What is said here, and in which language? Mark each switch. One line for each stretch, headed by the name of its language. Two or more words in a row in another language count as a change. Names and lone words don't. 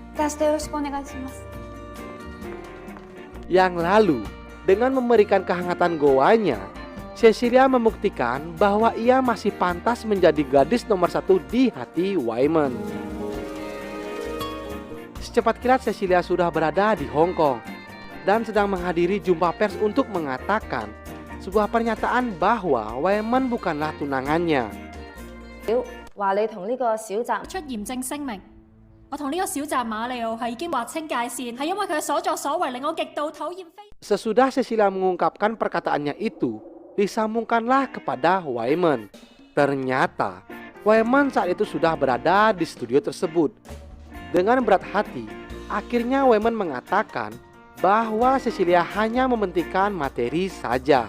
Indonesian: Yang lalu, dengan memberikan kehangatan goanya, Cecilia membuktikan bahwa ia masih pantas menjadi gadis nomor satu di hati Waemon. Secepat kilat Cecilia sudah berada di Hong Kong dan sedang menghadiri jumpa pers untuk mengatakan sebuah pernyataan bahwa Waemon bukanlah tunangannya.
Cantonese: 話你同呢個小澤出嚴正聲明，我同呢個小澤馬里奧係已經劃清界線，係因為佢嘅所作所為令我極度討厭非。
Indonesian: Sesudah Cecilia mengungkapkan perkataannya itu, disambungkanlah kepada Waemon. Ternyata Waemon saat itu sudah berada di studio tersebut. Dengan berat hati, akhirnya Waemon mengatakan bahwa Cecilia hanya mementingkan materi saja.